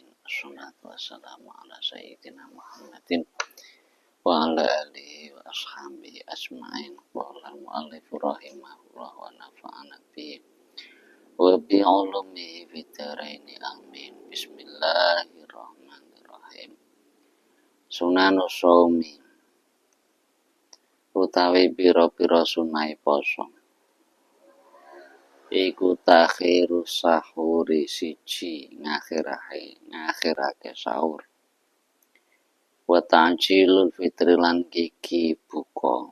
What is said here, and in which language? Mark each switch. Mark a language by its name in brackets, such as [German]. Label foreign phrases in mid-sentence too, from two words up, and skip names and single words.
[Arabic] والصلاة والسلام على سيدنا محمد وعلى آله وأصحابه أجمعين. قال المؤلف رحمه الله ونفعنا به وبعلومه في الدارين آمين. Bismillahirrahmanirrahim. سنن الصوم [Javanese] utawi pira-pira sunai poso iku [Arabic] تأخير السحور [Javanese] siji ngakhirake sahur [Arabic] وتعجيل الفطر [Javanese] lan gigi buka.